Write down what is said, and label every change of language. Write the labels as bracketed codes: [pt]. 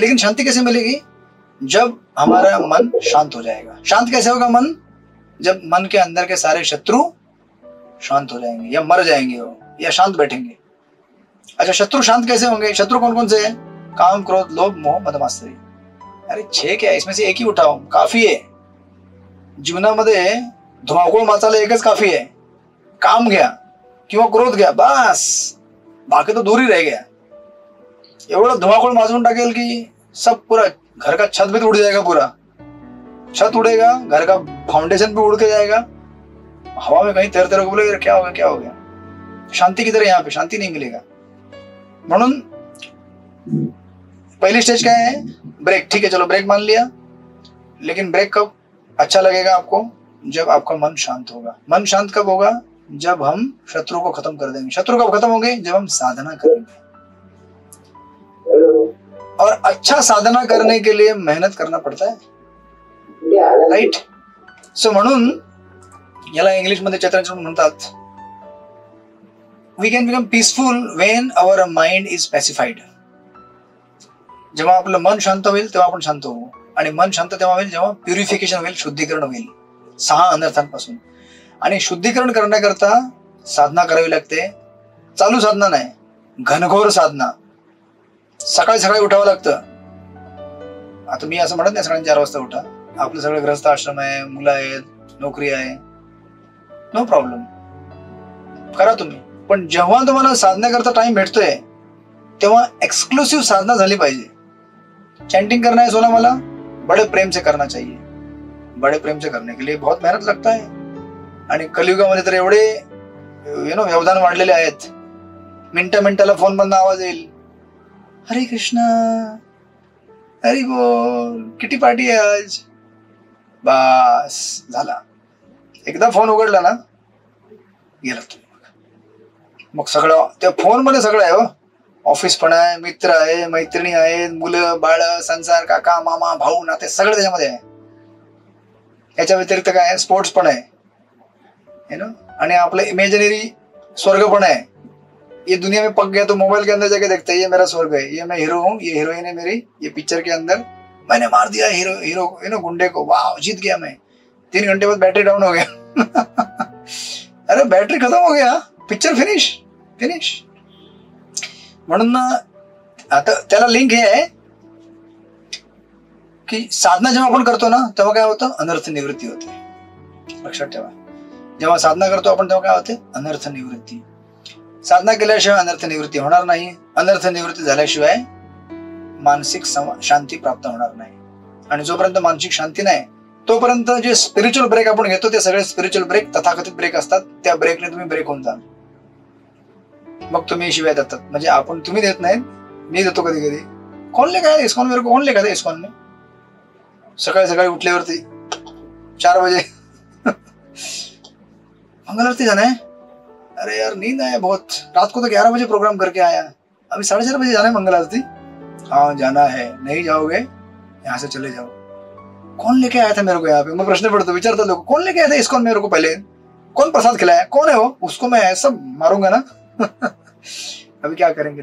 [hi] लेकिन शांति कैसे मिलेगी, जब हमारा मन शांत हो जाएगा. शांत कैसे होगा मन, जब मन के अंदर के सारे शत्रु शांत हो जाएंगे या मर जाएंगे हो, या शांत बैठेंगे. अच्छा शत्रु शांत कैसे होंगे, शत्रु कौन कौन से हैं, काम क्रोध लोभ मोह मद मात्सर्य. अरे 6 क्या, इसमें से एक ही उठाओ, [mr] काफी आहे. जीवनामध्ये धुमाकूळ माचायला एकच काफी आहे, काम घ्या किंवा क्रोध घ्या, बस, [hi] बाकी तो दूर ही रह गया. [mr] एवढं धुमाकूळ माजून टाकेल की [hi] सब पूरा घर का छत भी उड़ जाएगा, पूरा छत उड़ेगा, घर का फाउंडेशन भी उड़ के जाएगा, हवा में कहीं तैरते रहोगे, बोले क्या हो गया क्या हो गया. शांति किधर है, यहाँ पे शांति नहीं मिलेगा. [mr] म्हणून [hi] पहली स्टेज क्या है? ब्रेक. ठीक है, चलो ब्रेक मान लिया, लेकिन ब्रेक कब अच्छा लगेगा आपको? जब आपका मन शांत होगा. मन शांत कब होगा? जब हम शत्रु को खत्म कर देंगे. शत्रु कब खत्म होंगे? जब हम साधना करेंगे. और अच्छा साधना करने के लिए मेहनत करना पडता है, राईट? [mr] सो म्हणून याला इंग्लिश मध्ये चैतन्य म्हणतात, [en] We can become peaceful when our mind is pacified. [mr] जेव्हा आपलं मन शांत होईल तेव्हा आपण शांत होऊ. आणि मन शांत तेव्हा होईल जेव्हा प्युरिफिकेशन होईल, शुद्धीकरण होईल 6 अनर्थांपासून. आणि शुद्धीकरण करण्याकरता साधना करावी लागते. चालू साधना नाही, घनघोर साधना. सकाळी सकाळी उठावं लागतं. आता मी असं म्हणत नाही सकाळी 4 वाजता उठा. आपलं सगळं गृहस्थ आश्रम आहे, मुलं आहेत, नोकरी आहे, नो प्रॉब्लेम, करा तुम्ही. पण जेव्हा तुम्हाला साधण्याकरता टाइम भेटतोय तेव्हा एक्सक्लुसिव साधना झाली पाहिजे. [hi] चैंटिंग करना है सोना मला, बड़े प्रेम से करना चाहिए. बड़े प्रेम से करने के लिए बहुत मेहनत लगता है. [mr] आणि कलियुगामध्ये तर एवढे व्यवधान वाढलेले आहेत. मिनिटाला फोन मधून आवाज येईल, हरे कृष्णा, हरी बोल, किती पार्टी आहे आज. बस झाला. एकदा फोन उघडला ना गेला तुम्ही. मग सगळं त्या फोन मध्ये सगळं आहे. हो, ऑफिस पण आहे, मित्र आहे, मैत्रिणी आहेत, मुलं बाळ, संसार, काका मामा भाऊ नाते सगळं त्याच्यामध्ये आहे. याच्या व्यतिरिक्त काय आहे? स्पोर्ट्स पण आहे, आणि आपलं इमेजिनरी स्वर्ग पण है. [hi] ये दुनिया में पक गया तो मोबाइल के अंदर जाके देखते हैं, ये मेरा स्वर्ग है, ये मैं हीरो हूँ, ये हीरोइन है मेरी, ये पिक्चर के अंदर मैंने मार दिया हीरो गुंडे को, वाह जीत गया मैं. 3 घंटे बाद बैटरी डाउन हो गया. अरे बैटरी खत्म हो गया, पिक्चर फिनिश. [mr] म्हणून आता त्याला लिंक हे आहे की साधना जेव्हा आपण करतो ना तेव्हा काय होतं? अनर्थ निवृत्ती होते. लक्षात ठेवा, जेव्हा साधना करतो आपण तेव्हा काय होते? अनर्थ निवृत्ती. साधना केल्याशिवाय अनर्थ निवृत्ती होणार नाही. अनर्थ निवृत्ती झाल्याशिवाय मानसिक शांती प्राप्त होणार नाही. आणि जोपर्यंत मानसिक शांती नाही तोपर्यंत जे स्पिरिच्युअल ब्रेक आपण घेतो ते सगळे स्पिरिच्युअल ब्रेक तथाकथित ब्रेक असतात. त्या ब्रेकने तुम्ही ब्रेक होऊन जा. मग तुम्ही शिवाय देतात. म्हणजे आपण, तुम्ही देत नाही, मी देतो कधी कधी. [hi] कौन लेकर आया इस्कॉन मेरे को? कौन लेकर आया इस्कॉन में? [mr] सकाळी सकाळी उठल्यावरती [hi] 4 बजे मंगल आरती जाना है. अरे यार नींद आया बहुत, रात को तो 11 बजे प्रोग्राम करके आया, अभी 4:30 बजे जाना है मंगल आरती. हाँ जाना है, नहीं जाओगे यहाँ से चले जाओ. कौन लेके आया था मेरे को यहाँ पे? मैं प्रश्न पढ़ता विचारता लोग, कौन लेके आया था इस्कॉन मेरे को? पहले कौन प्रसाद खिलाया? कौन है वो? उसको मैं ऐसा मारूंगा ना. अभी क्या करेंगे?